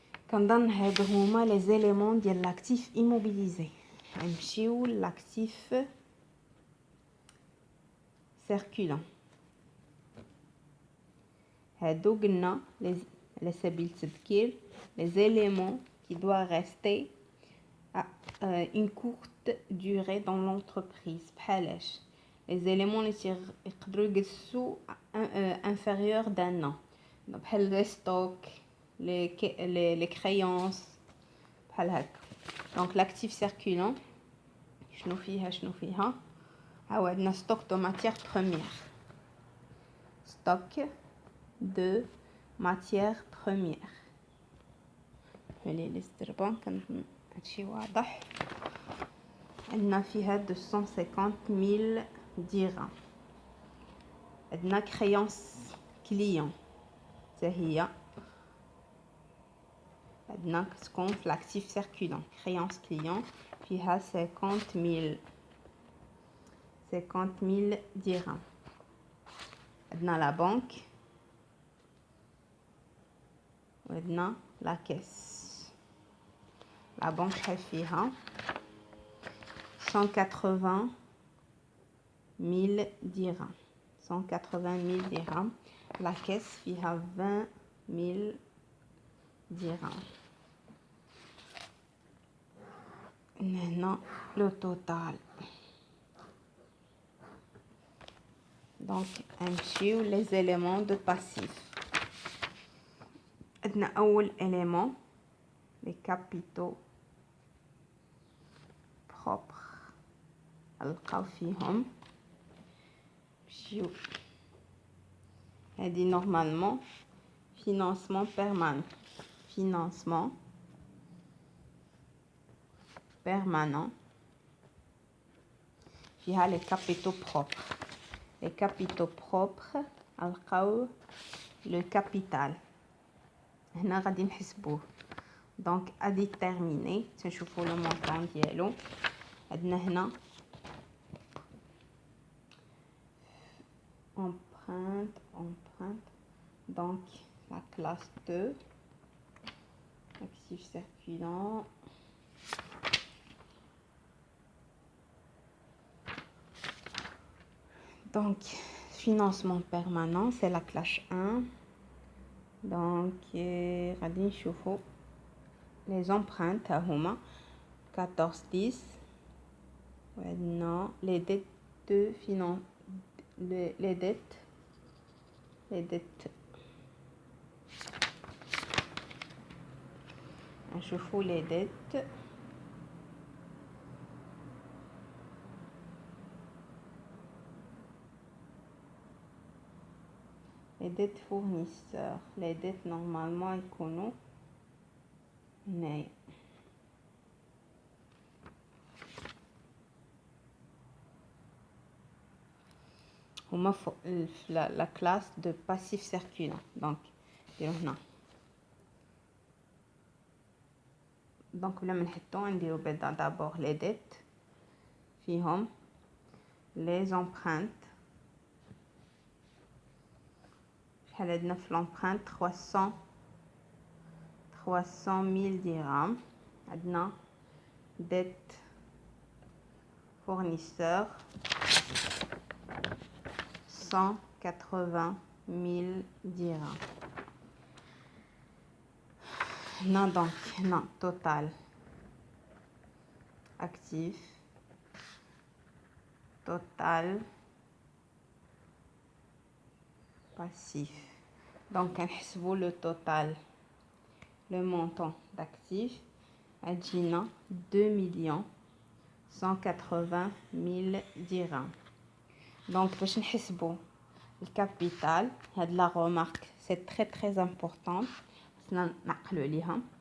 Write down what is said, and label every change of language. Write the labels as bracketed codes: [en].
[ar] كنظن هادو هما [fr] les éléments [ar] ديال [fr] l'actif immobilisé. [ar] نمشيو [fr] l'actif circulant. [ar] هادو قلنا على سبيل التذكير [fr] les éléments qui doivent rester à une courte durée dans l'entreprise. [ar] بحالاش [fr] les éléments [ar] اللي يقدروا يجلسوا [fr] inférieur d'un an. [ar] بحال [fr] les stocks, les créances [ar] بحال هكا. [fr] Donc l'actif circulant [ar] شنو فيها ها عندنا [fr] stock de matière première. Stock de matière première. [ar] هلي الاستربان كنظن هادشي واضح. عندنا فيها 250 000 dirhams. عندنا [fr] créance client. [ar] هي عندنا تكون في [fr] l'actif circulant. créance client [ar] فيها [fr] 50 000 dirhams. [ar] عندنا [fr] la banque [ar] وعندنا [fr] la caisse. la banque [ar] شحال فيها [fr] 180 000 dirhams. 180 000 dirhams. la caisse [ar] فيها [fr] 20 000 dirhams. [ar] هنا [fr] le total. donc [ar] نمشيو [fr] les éléments de passif. [ar] عندنا اول [fr] élément les capitaux propres. [ar] نلقاو فيهم نمشيو هادي [fr] normalement financement permanent. financement permanent [ar] فيها [fr] les capitaux propres. les capitaux propres [ar] نلقاو [fr] le capital. [ar] هنا غادي نحسبوه. [fr] donc à déterminer [ar] تنشوفوا [fr] le montant [ar] ديالو. عندنا هنا [fr] empreinte donc la classe 2 actif circulant. donc financement permanent c'est la classe 1. donc [ar] غادي نشوفوا [fr] les empreintes [ar] هما [fr] 14-10. [ar] وعندنا [fr] les dettes de finance les dettes [ar] نشوفوا [fr] les dettes. les dettes fournisseurs. les dettes normalement [ar] يكونوا هنايا. هما [fr] la classe de passif circulant. donc [ar] نديرو هنا. [fr] donc [ar] بلا ما نحطو نديرو بعدا [fr] d'abord les dettes [ar] فيهم [fr] les empreintes. [ar] شحال عندنا في [fr] l'empreinte [ar] 300 000 dirhams. عندنا [fr] dette fournisseur 180 000 dirhams. [ar] هنا دونك هنا [fr] total actif total passif. Donc [ar] كنحسبوا [fr] le total, le montant d'actifs [ar] أجينا [fr] 2,180,000 dirhams. Donc [ar] باش نحسبوا الكابيتال, هاد [fr] la remarque c'est très important, [ar] خصنا نعقلوا عليها.